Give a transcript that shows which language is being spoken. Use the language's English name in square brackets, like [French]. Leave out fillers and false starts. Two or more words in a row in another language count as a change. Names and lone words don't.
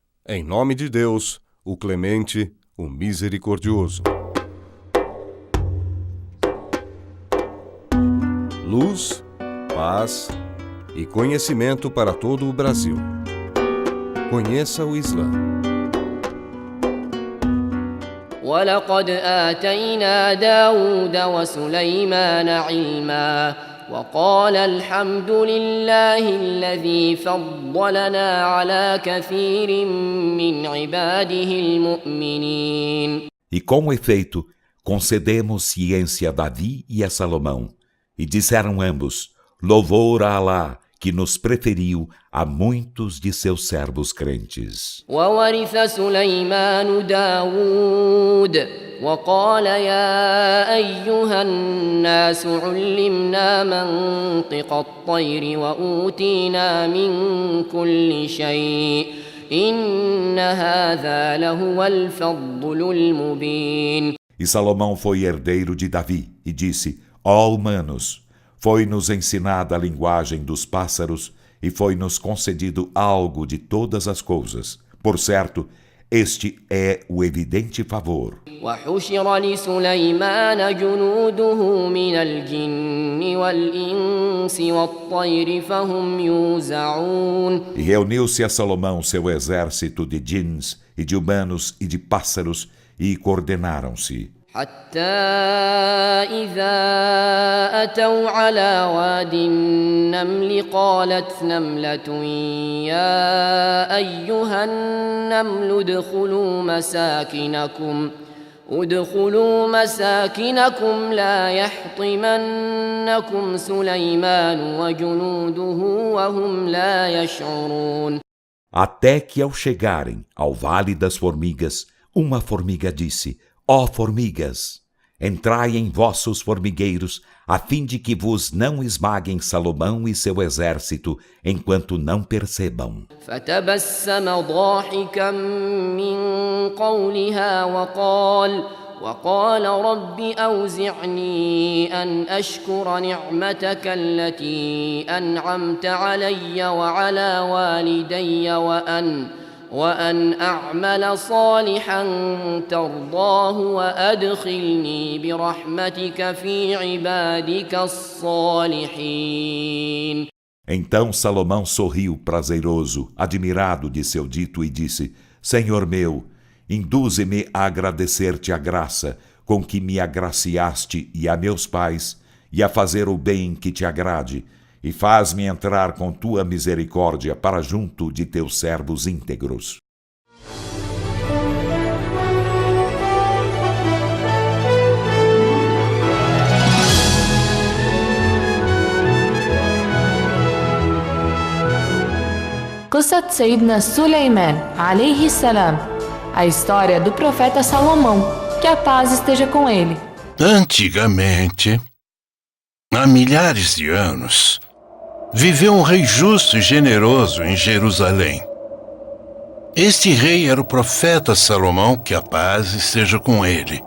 [Portuguese] Em nome de Deus, o clemente, o misericordioso. Luz, paz e conhecimento para todo o Brasil. Conheça o Islã. [Arabic] وَلَقَدْ آتَيْنَا دَاوُودَ وَسُلَيْمَانَ عِلْمًا وَقَالَ الْحَمْدُ لِلَّهِ الَّذِي فَضَّلَنَا عَلَى كَثِيرٍ مِّنْ عِبَادِهِ الْمُؤْمِنِينَ. [Portuguese] E com efeito, concedemos ciência a Davi e a Salomão. E disseram ambos, louvor a Alá, que nos preferiu a muitos de seus servos crentes. [Arabic] وَوَرِثَ سُلَيْمَانُ دَاوُودَ وَقَالَ يَا أَيُّهَا النَّاسُ عُلِّمْنَا مَنطِقَ الطَّيْرِ وَأُوتِينَا مِن كُلِّ شَيْءٍ إِنَّ هَذَا لَهُوَ الْفَضْلُ الْمُبِينُ. [Portuguese] E Salomão foi herdeiro de Davi e disse, ó humanos, foi-nos ensinada a linguagem dos pássaros e foi-nos concedido algo de todas as coisas. Por certo, este é o evidente favor. [Arabic] وَحُشِرَ لِسُلَيْمَانَ جُنُودُهُ مِنَ الْجِنِّ وَالْإِنسِ وَالطَّيْرِ فَهُمْ يُوزَعُونَ. [Portuguese] E reuniu-se a Salomão seu exército de djinns e de humanos e de pássaros e coordenaram-se. [Arabic] حتى إذا أتوا على واد النمل قالت نملة يا أيها النمل ادخلوا مساكنكم لا يحطمنكم سليمان وجنوده وهم لا يشعرون. [Portuguese] Até que ao chegarem ao Vale das Formigas, uma formiga disse, ó formigas, entrai em vossos formigueiros, a fim de que vos não esmaguem Salomão e seu exército, enquanto não percebam. [Arabic] فتبسم ضاحكا من قولها وقال رب أوزعني أن أشكر نعمتك التي أنعمت علي وعلى والدي وأن أعمل صالحا ترضاه وأدخلني برحمتك في عبادك الصالحين. [Portuguese] Então Salomão sorriu prazeroso, admirado de seu dito, e disse, Senhor meu, induze-me a agradecer-te a graça com que me agraciaste e a meus pais, e a fazer o bem que te agrade, e faz-me entrar com tua misericórdia para junto de teus servos íntegros. [Arabic] قصة سيدنا سليمان عليه السلام, [Portuguese] a história do profeta Salomão, que a paz esteja com ele. Antigamente, há milhares de anos, viveu um rei justo e generoso em Jerusalém. Este rei era o profeta Salomão, que a paz esteja com ele.